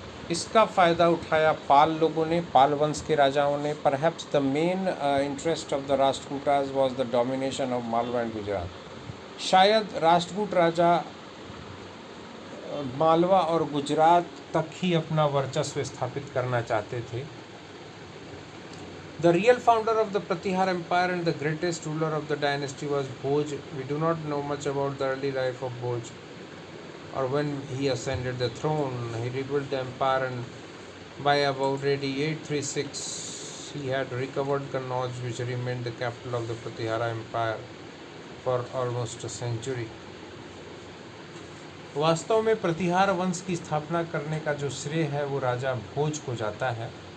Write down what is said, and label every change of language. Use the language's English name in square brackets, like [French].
[Hindi] इसका फ़ायदा उठाया पाल लोगों ने, पाल वंश के राजाओं ने। [English] Perhaps the main interest of the Rashtrakutas was the domination of Malwa and Gujarat. [Hindi] शायद राष्ट्रकूट राजा मालवा और गुजरात तक ही अपना वर्चस्व स्थापित करना चाहते थे। [English] The real founder of the Pratihar Empire and the greatest ruler of the dynasty was Bhoj. We do not know much about the early life of Bhoj or when he ascended the throne. He rebuilt the empire and by about AD 836 he had recovered Kannauj, which remained the capital of the Pratihara Empire for almost a century. [Hindi] वास्तव में प्रतिहार वंश की स्थापना करने का जो श्रेय है वो राजा भोज को जाता है।